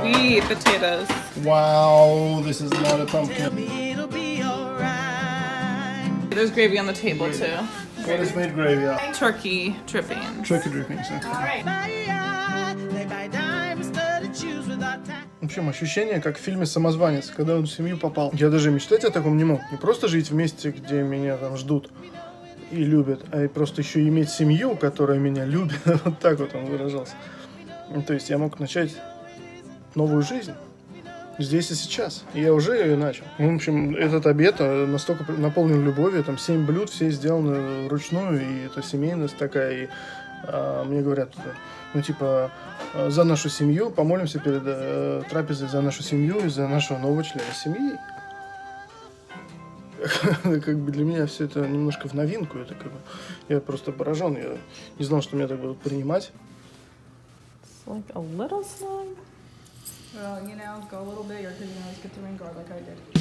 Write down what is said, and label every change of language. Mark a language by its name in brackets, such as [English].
[English] sweet potatoes. Wow, this is not a pumpkin. It'll be alright. There's gravy on the table too. What is made gravy out? Turkey drippings. Turkey drippings. Okay. They buy diamond-studded shoes without time. [Russian] В общем, ощущение, как в фильме «Самозванец», когда он в семью попал. Я даже мечтать о таком не мог. Не просто жить в месте, где меня там ждут и любят, а и просто еще иметь семью, которая меня любит. Вот так вот он выражался. Ну, то есть я мог начать новую жизнь здесь и сейчас. И я уже ее начал. В общем, этот обед настолько наполнен любовью. Там 7 блюд, все сделаны вручную. И это семейность такая. И мне говорят, ну типа, за нашу семью, помолимся перед трапезой за нашу семью и за нашего нового члена семьи. Как бы для меня все это немножко в новинку. Это как бы, я просто поражен. Я не знал, что меня так будут принимать. [English] Like a little slug. Well, you know, go a little bigger because you always get the ring guard like I did.